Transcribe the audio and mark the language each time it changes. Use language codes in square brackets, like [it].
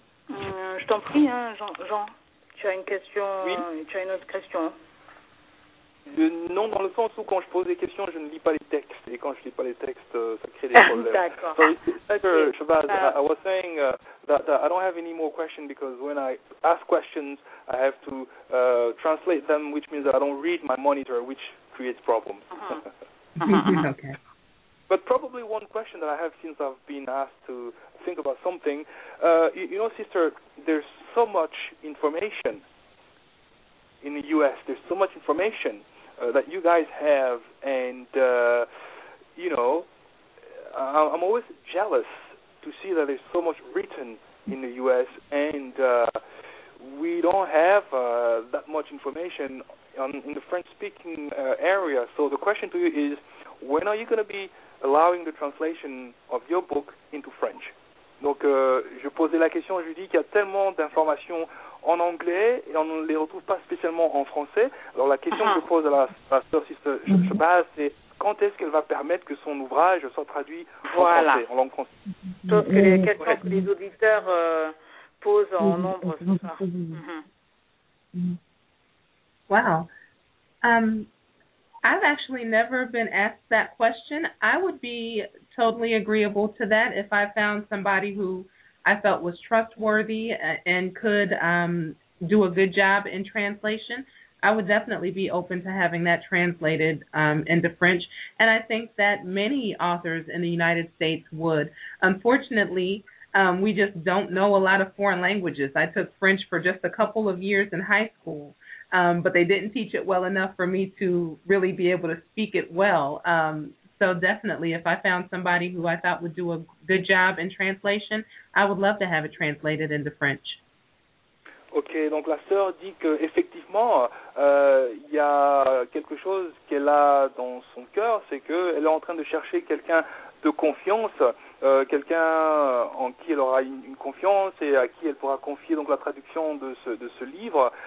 [fr] Je t'en prie, hein, Jean, tu as une question, oui. Tu as une autre question. Non, dans le sens où quand je pose des questions, je ne lis pas les textes, et quand je ne lis pas les textes, ça crée des problèmes. D'accord. [en] So, Mr. Shabazz, I was saying that I don't have any more questions because when I ask questions, I have to translate them, which means that I don't read my monitor, which creates problems. Okay. But probably one question that I have since I've been asked to think about something, you know, sister, there's so much information in the U.S., there's so much information that you guys have, and, you know, I'm always jealous to see that there's so much written in the U.S., and we don't have that much information in the French-speaking area. So the question to you is, when are you going to be allowing the translation of your book into French? [fr] Donc, je posais la question, je dis qu'il y a tellement d'informations en anglais et on ne les retrouve pas spécialement en français. Alors, la question que je pose à la sœur Sister Shabazz, c'est quand est-ce qu'elle va permettre que son ouvrage soit traduit en français, en langue française? Je pense que les questions que les auditeurs posent en nombre ce soir. [en] Wow. I've actually never been asked that question. I would be totally agreeable to that if I found somebody who I felt was trustworthy and could do a good job in translation. I would definitely be open to having that translated into French. And I think that many authors in the United States would. Unfortunately, we just don't know a lot of foreign languages. I took French for just a couple of years in high school. But they didn't teach it well enough for me to really be able to speak it well. So definitely, if I found somebody who I thought would do a good job in translation, I would love to have it translated into French. [fr] Ok, donc la sœur dit qu'effectivement, il y a quelque chose qu'elle a dans son cœur, c'est qu'elle est en train de chercher quelqu'un de confiance, quelqu'un en qui elle aura une confiance et à qui elle pourra confier donc la traduction de ce livre.